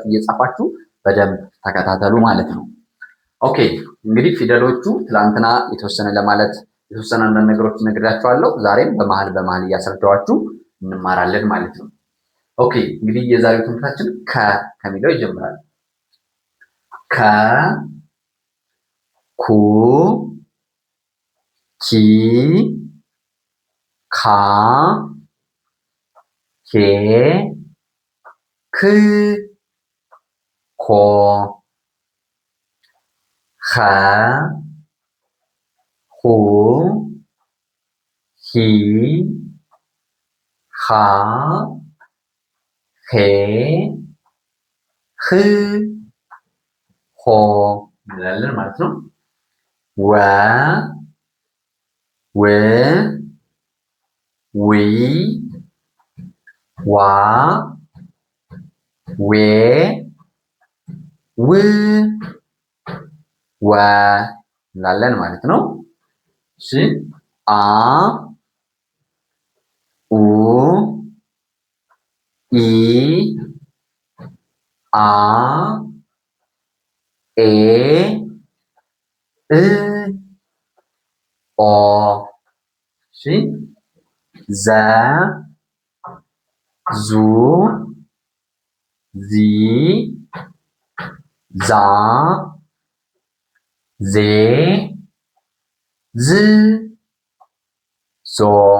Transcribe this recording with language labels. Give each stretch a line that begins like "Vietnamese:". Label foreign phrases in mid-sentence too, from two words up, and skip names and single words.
Amharic: እየጻፋችሁ በደንብ ተከታተሉ ማለት ነው። ኦኬ፣ እንግዲህ ፊደሎቹ ትላንትና የተወሰነ አንዳንድ ነገሮች ነግሬያችኋለሁ። ዛሬም በመሀል እያስረዳኋችሁ እንማራለን ማለት ነው። ኦኬ፣ እንግዲህ የዛሬው ትምህርታችን ከሚለው ይጀምራል። ከ ኩ ኪ ካ ኬ ክ ኮ ኸ ሁ ሂ ሃ ሄ ህ ሆ እንላለን ማለት ነው። ወ ው ዊ ዋ ዌ ው ወ እንላለን ማለት ነው። እሺ፣ አ ኡ ኢ አ ኤ እ ኦ። እሺ፣ ዘ ዙ ዚ ዛ ዜ ዝ ዞ